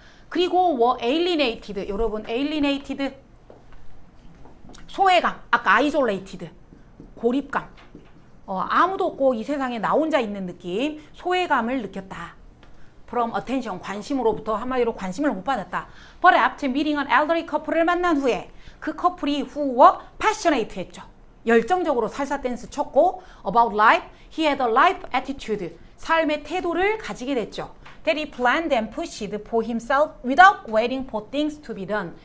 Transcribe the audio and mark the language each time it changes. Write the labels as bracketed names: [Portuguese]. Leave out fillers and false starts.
[Korean] 그리고 alienated. 여러분 alienated 소외감. 아까 isolated. 고립감. 아무도 없고 이 세상에 나 혼자 있는 느낌, 소외감을 느꼈다. [English] From attention, [Korean] 관심으로부터 한마디로 관심을 못 받았다. [English] But after meeting an elderly couple [Korean] 을 만난 후에 그 커플이 [English] who were passionate 했죠. [Korean] 열정적으로 살사 댄스 췄고 [English] about life, he had a life attitude. [Korean] 삶의 태도를 가지게 됐죠. [English] That he planned and pushed for himself without waiting for things to be done.